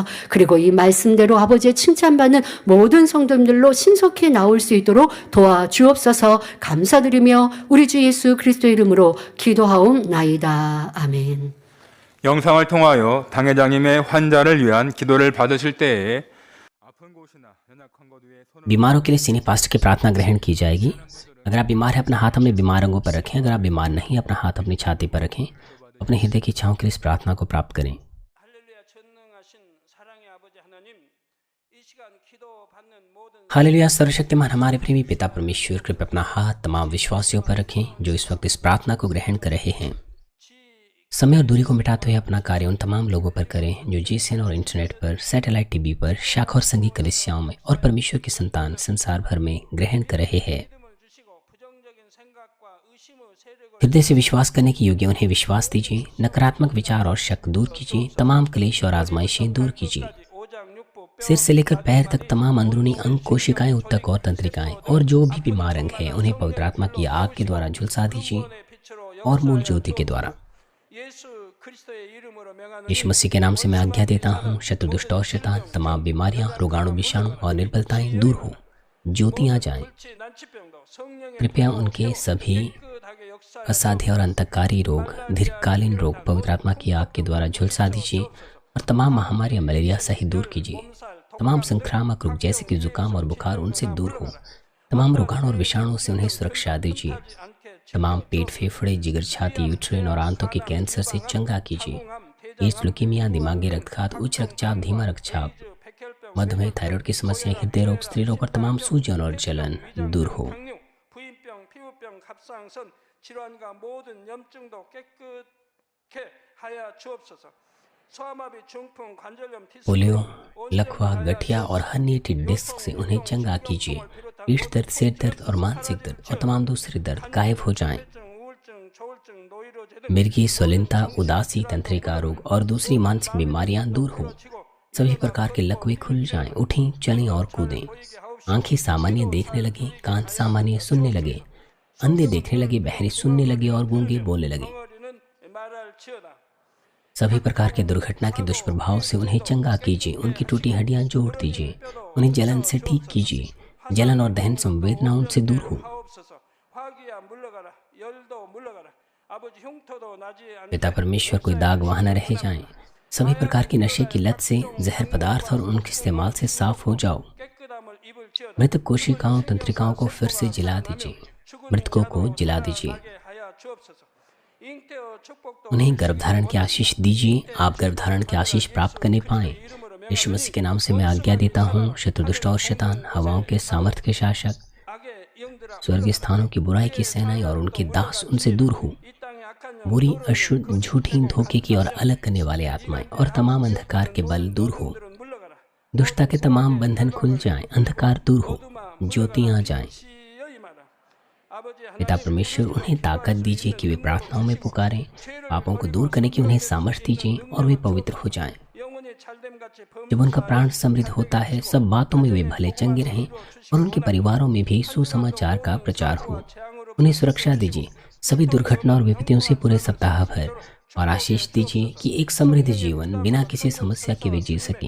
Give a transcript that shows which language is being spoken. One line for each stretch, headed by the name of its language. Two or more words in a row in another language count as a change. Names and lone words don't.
Korean: 그리고 이 말씀대로 아버지의 칭찬받는 모든 성도님들로 신속히 나올 수 있도록 도와주옵소서. 감사드리며 우리 주 예수 그리스도의 이름으로 기도하옵나이다. 아멘. 영상을 통하여 당회장님의 환자를 위한 기도를 받으실 때에 아픈 곳이나 연약한 곳 위에 손을
Hindi: बीमारों के लिए सीनियर पास्टर की प्रार्थना ग्रहण की जाएगी। अगर आप बीमार हैं अपना हाथ अपने बीमार अंगों पर रखें। अगर आप बीमार नहीं अपना हाथ अपनी छाती पर रखें। अपने हृदय की इच्छाओं के लिए इस प्रार्थना को प्राप्त करें।
Korean: 할렐루야 전능하신 사랑의 아버지 하나님, 이 시간 기도받는 모든
Hindi: हालेलुया सर्वशक्तिमान हमारे प्रेमी पिता परमेश्वर, कृपया अपना हाथ तमाम विश्वासियों पर रखें जो इस वक्त इस प्रार्थना को ग्रहण कर रहे हैं। समय और दूरी को मिटाते हुए अपना कार्य उन तमाम लोगों पर करें जो जीसीएन और इंटरनेट पर, सैटेलाइट टीवी पर, शाखा और संघी कलीसियाओं में और परमेश्वर की संतान संसार भर में ग्रहण कर रहे हैं।
Korean: 믿음을 주시고 부정적인 생각과 의심의 세력을
Hindi: हृदय से विश्वास करने के योग्य उन्हें विश्वास दीजिए। नकारात्मक विचार और शक दूर कीजिए। तमाम क्लेश और आजमाइशें दूर कीजिए।
Korean: 5장 6부
Hindi: सिर से लेकर पैर तक तमाम अंदरूनी अंग, कोशिकाएं, ऊतक और तंत्रिकाएं और जो भी बीमार अंग है उन्हें पवित्र आत्मा की आग के द्वारा झुलसा दीजिए
Korean: 빛으로
Hindi: और मूल ज्योति के द्वारा।
Korean: 예수 그리스도의 이름으로 명하는
Hindi: यीशु मसीह के नाम से मैं आज्ञा देता हूँ, शत्रु दुष्ट और शैतान, तमाम बीमारियां, रोगाणु, विषाणु और निर्बलताएं दूर हो, ज्योतियां जाएं।
Korean: 불치 난치병도 성령의
Hindi: कृपया उनके सभी
Korean: 깨끗하게 역사
Hindi: असाध्य और अंतकारी रोग, दीर्घकालीन रोग पवित्र आत्मा की आग के द्वारा झुलसा दीजिए और तमाम महामारियां, मलेरिया सहित दूर कीजिए। तमाम संक्रामक रोग जैसे कि जुकाम और बुखार उनसे दूर हो। तमाम रोगाणु और विषाणुओं से उन्हें सुरक्षा दीजिए। तमाम पेट, फेफड़े, जिगर, छाती, यूट्रेन और आंतों के कैंसर से चंगा कीजिए। एड्स, ल्यूकीमिया, दिमागी रक्तघात, उच्च रक्तचाप, धीमा रक्तचाप, मधुमेह, थायराइड की समस्या, हृदय रोग, स्त्री रोग और तमाम सूजन और जलन दूर हो।
Korean: 당뇨, 부인병, 피부병, 갑상선 질환과 모든 염증도 깨끗게 하여 주옵소서. 소아마비, 중풍, 관절염,
Hindi: पोलियो, लकवा, गठिया और हर्निएटेड डिस्क से उन्हें चंगा कीजिए। पीठ दर्द, सिर दर्द और मानसिक दर्द और तमाम दूसरे दर्द गायब हो जाएं।
Korean: 우울증, 조울증, 노이로제
Hindi: मिर्गी, स्वलिनता, उदासी, तंत्रिका रोग और दूसरी मानसिक बीमारियां दूर हो। सभी प्रकार के लकवे खुल जाएं, उठें, चलें और कूदें। आंखें सामान्य देखने लगे, कान सामान्य सुनने लगे, अंधे देखने लगे, बहरे सुनने लगे और गूंगे बोलने लगे।
Korean: 덩어리는 말할지어다.
Hindi: सभी प्रकार के दुर्घटना के दुष्प्रभाव से उन्हें चंगा कीजिए। उनकी टूटी हड्डियां जोड़ दीजिए। उन्हें जलन से ठीक कीजिए। जलन और दहन संवेदना उनसे दूर हो।
Korean: 하옵소서. 화기야 물러가라. 열도 물러가라. 아버지 흉터도 나지 않게
Hindi: पिता परमेश्वर कोई दाग वहाँ न रह जाएं। सभी प्रकार की नशे की लत से, जहर पदार्थ और उनके इस्तेमाल से साफ हो जाओ।
Korean: 깨끗함을 입을지어다.
Hindi: मृतक कोशिकाओं, तंत्रिकाओं को फिर से जिला दीजिए। मृतकों को जिला दीजिए।
Korean: 하게 하여 주옵소서. 잉태어 축복도
Hindi: उन्हें गर्भधारण की आशीष दीजिए। आप गर्भधारण की आशीष प्राप्त करने पाएं। यीशु मसीह के नाम से मैं आज्ञा देता हूँ, शत्रु दुष्ट और शैतान, हवाओं के सामर्थ्य के शासक,
Korean: 악의 영들아
Hindi: स्वर्गीय स्थानों की बुराई की सेनाएं और उनके दास उनसे दूर हो।
Korean: 이 땅의 악한
Hindi: बुरी, अशुद्ध, झूठी, धोखे की और अलग करने वाले आत्माएं और तमाम अंधकार के बल दूर हो।
Korean: 영들은 물러가라.
Hindi: दुष्टता के तमाम बंधन खुल जाएं, अंधकार दूर हो, ज्योतियां जाएं।
Korean: 시여이 마라. 아버지
Hindi: पिता परमेश्वर उन्हें ताकत दीजिए कि वे प्रार्थनाओं में पुकारें। पापों को दूर करने की उन्हें सामर्थ्य दीजिए और वे पवित्र हो जाएं।
Korean: 영혼이 찰됨같이
Hindi: जब उनका प्राण समृद्ध होता है, सब बातों में वे भले चंगे रहें और उनके परिवारों में भी सुसमाचार का प्रचार हो। उन्हें सुरक्षा दीजिए सभी दुर्घटना और विपत्तियों से पूरे सप्ताह भर, और आशीष दीजिए कि एक समृद्ध जीवन बिना किसी समस्या के वे जी सकें।